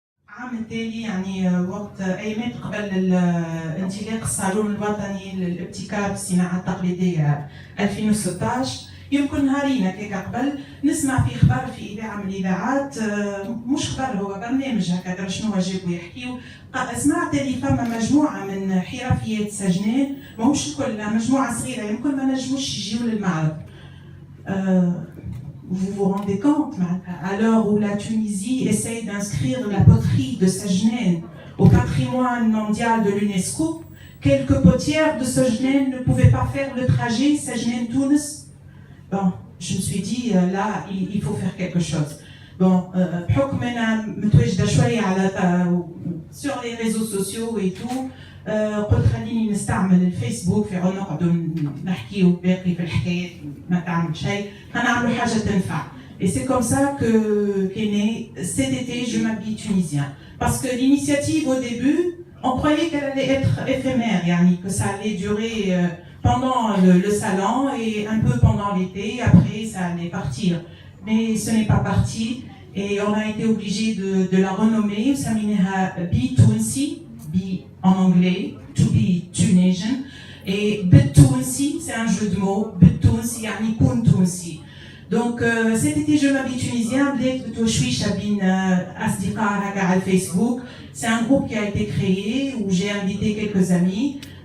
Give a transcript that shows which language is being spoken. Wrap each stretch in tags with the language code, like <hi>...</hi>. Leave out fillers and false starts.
<ar>العام التالي يعني وقت أيامات قبل انطلاق الصالون الوطني للابتكار في الصناعة التقليدية 2016 يمكن نهارين هكاك قبل نسمع في خبر في إذاعة من الإذاعات، مش خبر هو برنامج هكذا شنو جابوا يحكيوا. سمعت اللي فما مجموعة من حرفيات سجنان، ماهوش الكل، مجموعة صغيرة يمكن ما نجموش يجيو للمعرض.</ar> <fr>Vous vous rendez compte, à l'heure où la Tunisie essaye d'inscrire la poterie de Sajnen au patrimoine mondial de l'UNESCO, quelques potières de Sajnen ne pouvaient pas faire le trajet Sajnen-Tunis. Bon, je me suis dit, là, il faut faire quelque chose.</fr> <ar>Bon, بحكم أنا متواجدة شوية على</ar> <fr>sur les réseaux sociaux et tout,</fr> <ar>قلت خليني نستعمل الفيسبوك في نقعدوا نحكيو باقي في الحكايات ما تعمل شيء، نعملوا حاجة تنفع.</ar> <fr>Et c'est comme ça qu'est né cet été Je m'habille tunisien. Parce que l'initiative au début, on croyait qu'elle allait être éphémère, yani, que ça allait durer pendant le salon et un peu pendant l'été, après ça allait partir. Mais ce n'est pas parti et on a été obligé de la renommer. Samineha Be Tunsi, Be en anglais, to be Tunisian. Et Betounsi, c'est un jeu de mots.</fr> <ar>Betounsi, yani Kun Tunsi.</ar> <fr>Donc cet été Je m'habille tunisien,</fr> <ar>بديت بتوشويشة بين أصدقاء هكا على الفيسبوك.</ar> <fr>C'est un groupe qui a été créé où j'ai invité quelques amis.</fr>